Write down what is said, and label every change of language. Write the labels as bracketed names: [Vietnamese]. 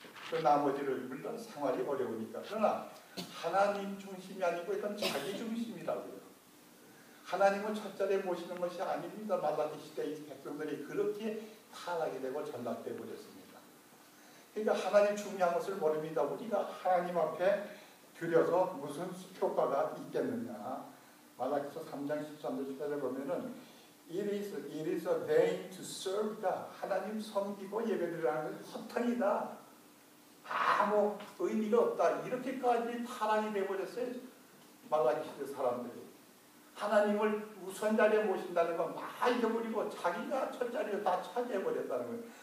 [Korean] 그 나머지를 물론 생활이 어려우니까. 그러나 하나님 중심이 아니고 이건 자기 중심이라고요. 하나님은 첫자리에 모시는 것이 아닙니다. 말라기 시대의 백성들이 그렇게 타락이 되고 전락되어 버렸습니다. 그러니까 하나님 중요한 것을 모릅니다. 우리가 하나님 앞에 드려서 무슨 효과가 있겠느냐. 말라기서 3장 13절 14절에 보면은 [English] It is a vain to serve God. [Korean] 하나님 섬기고 예배드리라는 것은 허탄이다. 아무 의미가 없다. 이렇게까지 타락이 되어버렸어요. 말라기 시대 사람들이. 하나님을 우선 자리에 모신다는 건 다 잊어버리고 자기가 첫 자리를 다 차지해버렸다는 거예요.